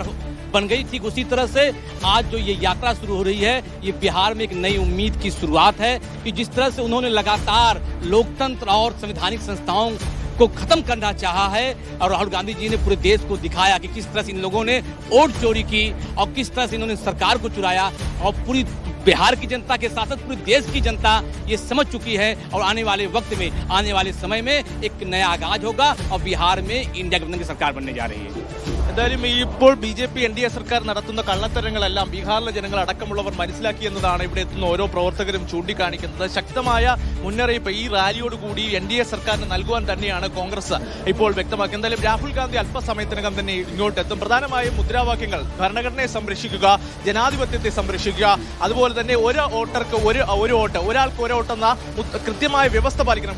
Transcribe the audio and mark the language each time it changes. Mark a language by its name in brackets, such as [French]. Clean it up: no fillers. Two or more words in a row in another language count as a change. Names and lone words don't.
[Hindi] बन गई, ठीक उसी तरह से आज जो ये यात्रा शुरू हो रही है, ये बिहार में एक नई उम्मीद की शुरुआत है कि जिस तरह से उन्होंने लगातार लोकतंत्र और संवैधानिक संस्थाओं को खत्म करना चाहा है और राहुल गांधी जी ने पूरे देश को दिखाया कि किस तरह से इन लोगों ने वोट चोरी की और किस तरह से इन्होंने सरकार को चुराया, और पूरी बिहार की जनता के साथ साथ पूरे देश की जनता ये समझ चुकी है. और आने वाले वक्त में, आने वाले समय में एक नया आगाज होगा और बिहार में इंडिया गठबंधन की सरकार बनने जा रही है. [Malayalam] എന്തായാലും ഇപ്പോൾ BJP NDA സർക്കാർ നടത്തുന്ന കള്ളത്തരങ്ങളെല്ലാം ബീഹാറിലെ ജനങ്ങൾ അടക്കമുള്ളവർ മനസ്സിലാക്കിയെന്നതാണ് ഇവിടെ എത്തുന്ന ഓരോ പ്രവർത്തകരും ചൂണ്ടിക്കാണിക്കുന്നത്. ശക്തമായ മുന്നറിയിപ്പ് ഈ റാലിയോടുകൂടി NDA സർക്കാരിന് നൽകുവാൻ തന്നെയാണ് കോൺഗ്രസ് ഇപ്പോൾ വ്യക്തമാക്കിയത്. എന്തായാലും രാഹുൽ ഗാന്ധി അല്പസമയത്തിനകം തന്നെ ഇങ്ങോട്ടെത്തും. പ്രധാനമായും മുദ്രാവാക്യങ്ങൾ ഭരണഘടനയെ സംരക്ഷിക്കുക, ജനാധിപത്യത്തെ സംരക്ഷിക്കുക, അതുപോലെ തന്നെ ഒരു വോട്ടർക്ക് ഒരു വോട്ട്, ഒരാൾക്ക് ഒരു വോട്ടെന്ന കൃത്യമായ വ്യവസ്ഥ പാലിക്കണം.